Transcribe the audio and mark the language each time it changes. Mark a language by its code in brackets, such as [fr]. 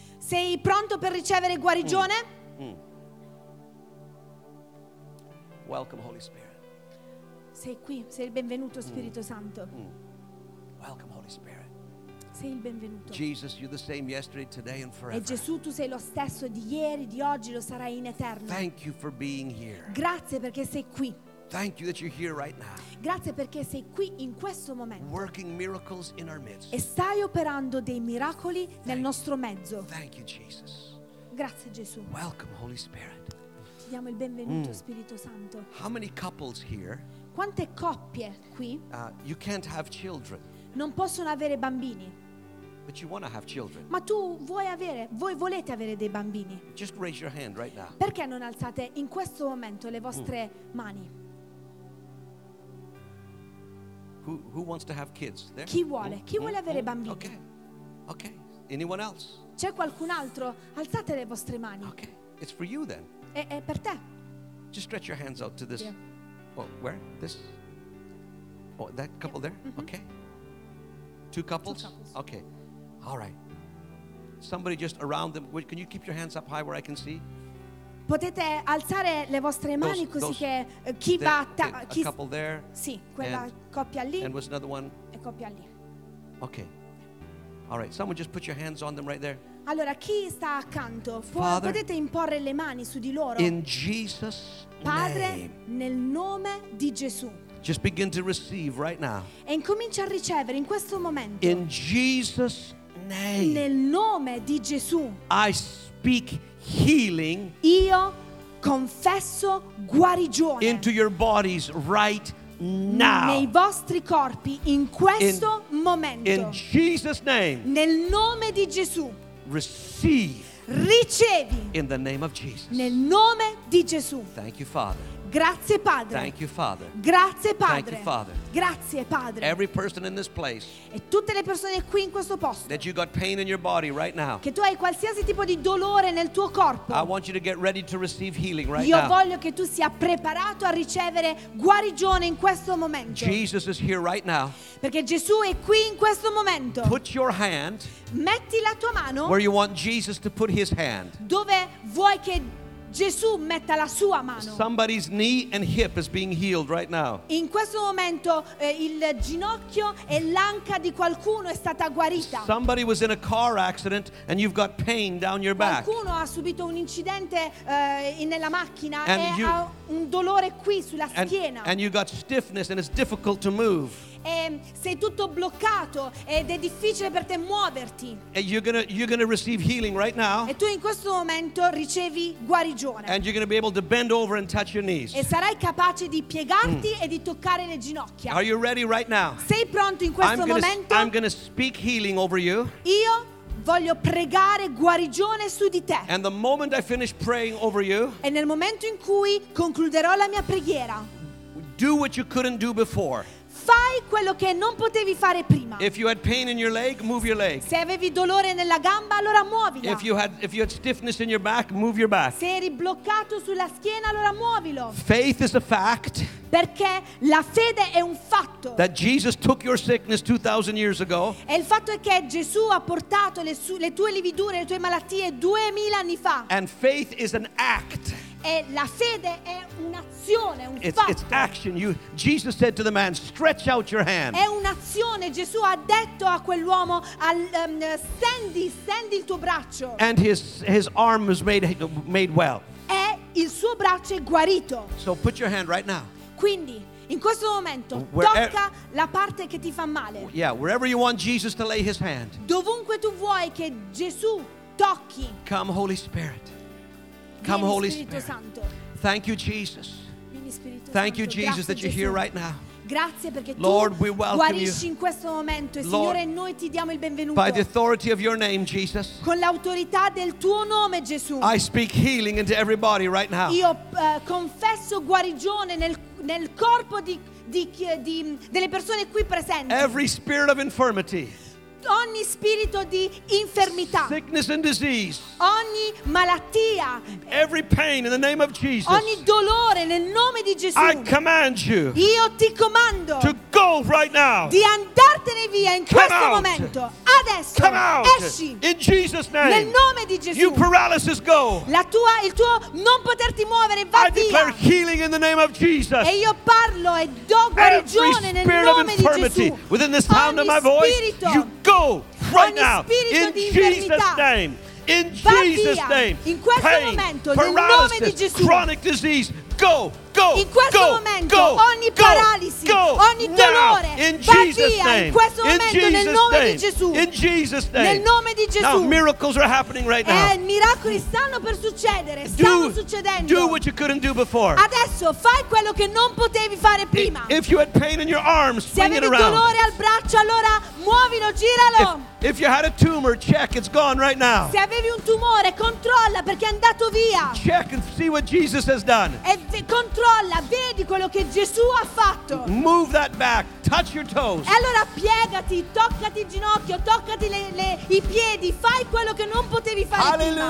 [it] Sei pronto per ricevere guarigione? [en] Welcome, Holy Spirit. [it] Sei qui, sei il benvenuto, Spirito Santo. [en] Welcome, Holy Spirit. [it] Sei il benvenuto. [en] Jesus, you're the same yesterday, today, and forever. [it] E Gesù, tu sei lo stesso di ieri, di oggi, lo sarai in eterno. [en] Thank you for being here. [it] Grazie perché sei qui. [en] Thank you that you're here right now. [it] Grazie perché sei qui in questo momento. [en] Working miracles in our midst. [it] E stai operando dei miracoli nel nostro mezzo. [en] Thank you, Jesus. [it] Grazie Gesù. [en] Welcome, Holy Spirit. [it] Ti diamo il benvenuto, Spirito Santo. [en] How many couples here? [it] Quante coppie qui? [en] You can't have children. [it] Non possono avere bambini. [en] But you want to have children. [it] Ma tu volete avere dei bambini. [en] Just raise your hand right now. [it] Perché non alzate in questo momento le vostre mani? [en] Who wants to have kids? There? [it] Chi vuole? Chi vuole avere bambini? [en] Okay. Okay. Anyone else? [it] C'è qualcun altro? Alzate le vostre mani. [en] Okay. It's for you then. [it] È per te. [en] Just stretch your hands out to this. Yeah. Oh, where? This? Oh, that couple there? Mm-hmm. Okay. Two couples? Two couples. Okay. All right. Somebody just around them. Wait, can you keep your hands up high where I can see? [it] Potete alzare le vostre mani così che chi va a [en] couple there. [it] Sì, quella coppia lì. [en] And was another one? [it] E coppia lì. [en] Okay. All right. Someone just put your hands on them right there. [it] Allora chi sta accanto? [en] Father, [it] potete imporre le mani su di loro. [en] In Jesus name. [it] Padre, nel nome di Gesù. [en] Just begin to receive right now. [it] E incomincia a ricevere in questo momento. [en] In Jesus name. [it] Nel nome di Gesù. [en] I speak healing [it] io confesso guarigione [en] into your bodies right now. [it] Nei vostri corpi in questo momento. [en] In Jesus' name. [it] Nel nome di Gesù. [en] Receive. [it] Ricevi. [en] In the name of Jesus. [it] Nel nome di Gesù. [en] Thank you, Father. [it] Grazie Padre. [en] Thank you, Father. [it] Grazie Padre. [en] Thank you, Father. [it] Grazie Padre. [en] Every person in this place. [it] E tutte le persone qui in questo posto. [en] That you got pain in your body right now. [it] Che tu hai qualsiasi tipo di dolore nel tuo corpo. [en] I want you to get ready to receive healing right [it] Io [en] now. [it] Io voglio che tu sia preparato a ricevere guarigione in questo momento. [en] Jesus is here right now. [it] Perché Gesù è qui in questo momento. [en] Put your hand. [it] Metti la tua mano. [en] Where you want Jesus to put his hand. [it] Dove vuoi che Gesù metta la sua mano. [en] Somebody's knee and hip is being healed right now. [it] In questo momento il ginocchio e l'anca di qualcuno è stata guarita. [en] Somebody was in a car accident and you've got pain down your back. [it] Qualcuno ha subito un incidente nella macchina e ha un dolore qui sulla schiena. [en] And you got stiffness and it's difficult to move. [it] E sei tutto bloccato ed è difficile per te muoverti. [en] And you're gonna receive healing right now. [it] E tu in questo momento ricevi guarigione. [en] And you're gonna be able to bend over and touch your knees. [it] E sarai capace di piegarti e di toccare le ginocchia. [en] Are you ready right now? [it] Sei pronto in questo momento? [en] I'm gonna speak healing over you. [it] Io voglio pregare guarigione su di te. [en] And the moment I finish praying over you. [it] E nel momento in cui concluderò la mia preghiera. [en] Do what you couldn't do before. [it] Fai quello che non potevi fare prima. [en] If you had pain in your leg, move your leg. [it] Se avevi dolore nella gamba, allora muovila. [en] If you had stiffness in your back, move your back. [it] Se eri bloccato sulla schiena, allora muovilo. [en] Faith is a fact. [it] Perché la fede è un fatto. [en] That Jesus took your sickness 2,000 years ago. [it] E il fatto è che Gesù ha portato le tue lividure, le tue malattie 2,000 anni fa. [en] And faith is an act. [it] E la fede è un'azione, un [en] it's, [it] fatto. [en] It's action. Jesus said to the man, stretch out your hand. [it] È un'azione. Gesù ha detto a quell'uomo, stendi il tuo braccio. [en] And his arm was made well. [it] E il suo braccio è guarito. [en] So put your hand right now. [it] Quindi, in questo momento, tocca la parte che ti fa male. [en] Yeah, wherever you want Jesus to lay his hand. [it] Dovunque tu vuoi che Gesù tocchi. [en] Come Holy Spirit. Come Holy Spirit. Thank you, Jesus. Thank you, Jesus, that you're here right now. [it] Grazie perché tu [en] Lord, we welcome you. [it] In questo momento, e Signore, noi ti diamo il benvenuto. [en] By the authority of your name, Jesus. [it] Con l'autorità del tuo nome, Gesù. [en] I speak healing into everybody right now. [it] Io confesso guarigione nel corpo di delle persone qui presenti. [en] Every spirit of infirmity. [it] Ogni spirito di infermità. [en] Sickness and disease. [it] Ogni malattia. [en] Every pain in the name of Jesus. [it] Ogni dolore nel nome di Gesù. [en] I command you. [it] Io ti comando. [en] To go right now. [it] Di andartene via in [en] Come [it] questo [en] out. [it] Momento. Adesso. [en] Come out. [it] Esci. [en] In Jesus name. [it] Nel nome di Gesù. [en] You paralysis go. [it] Il tuo non poterti muovere va [en] I [it] via. [en] I declare healing in the name of Jesus. [it] E io parlo e do guarigione nel [en] spirit [it] nome [en] of infirmity [it] di Gesù. [en] Within the sound [it] Ogni [en] of my [it] spirito. [en] Voice. You Go right now in Jesus' name. In Jesus' name. [it] In questo [en] pain, [it] momento, [en] paralysis, [it] nel nome di Gesù. [en] Chronic disease. Go, go. [it] In questo [en] go, [it] momento, [en] go, [it] ogni paralisi, [en] go, [it] ogni dolore. [en] In Jesus' name. [it] In questo momento, [en] in Jesus [it] nel nome [en] name. [it] Di Gesù. [en] In Jesus' name. [it] Nel nome di Gesù. [en] Now miracles are happening right now. [it] E miracoli stanno per succedere. Stanno [en] do, [it] succedendo. [en] Do what you couldn't do before. [it] Adesso fai quello che non potevi fare prima. [en] If you had pain in your arms, swing it around. [it] Se avevi dolore al braccio, allora muovilo, giralo. [en] If you had a tumor, check, it's gone right now. [it] Se avevi un tumore, controlla perché è andato via. [en] Check and see what Jesus has done. [it] E controlla, vedi quello che Gesù ha fatto. [en] Move that back, touch your toes. [it] E allora piegati, toccati il ginocchio, toccati i piedi, fai quello che non potevi fare prima.